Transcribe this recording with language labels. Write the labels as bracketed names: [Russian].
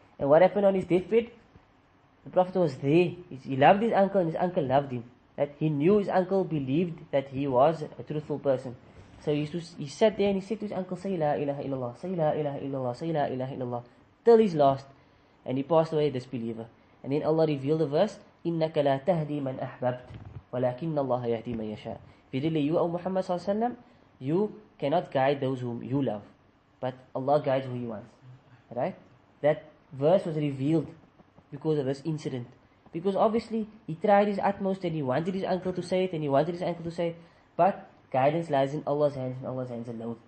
[English] And what happened on his deathbed? The Prophet was there. He loved his uncle, and his uncle loved him. That he knew his uncle believed that he was a truthful person. So he sat there and he said to his uncle, say La ilaha illallah, say La ilaha illallah, say La ilaha illallah, till his last. And he passed away a disbeliever. And then Allah revealed the verse, [Arabic] إِنَّكَ لَا تَهْدِي مَنْ أَحْبَبْتَ وَلَكِنَّ اللَّهَ يَهْدِي مَنْ يَشَاءُ. [English] Verily you, O Muhammad sallallahu alaihi wasallam, you cannot guide those whom you love, but Allah guides who He wants. Right? That verse was revealed because of this incident. Because obviously, he tried his utmost and he wanted his uncle to say it, but guidance lies in Allah's hands and Allah's hands alone.